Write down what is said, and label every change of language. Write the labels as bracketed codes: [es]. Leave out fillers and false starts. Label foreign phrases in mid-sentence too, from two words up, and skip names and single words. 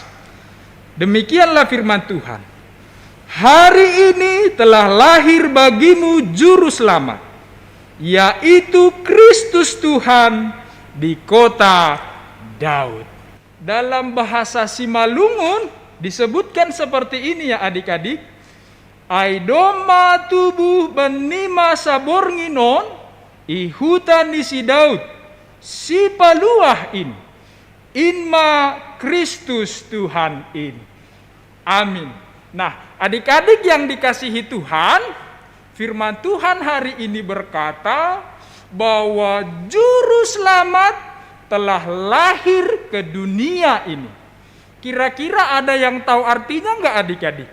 [id] Demikianlah firman Tuhan. Hari ini telah lahir bagimu juru selamat, yaitu Kristus Tuhan di kota Daud. Dalam bahasa Simalungun disebutkan seperti ini ya adik-adik. [bts] Aidoma tubuh benima sabornginon ihutan isi Daud si paluah in inma Kristus Tuhan in. [id] Amin. Nah, adik-adik yang dikasihi Tuhan, firman Tuhan hari ini berkata bahwa juru selamat telah lahir ke dunia ini. Kira-kira ada yang tahu artinya enggak adik-adik?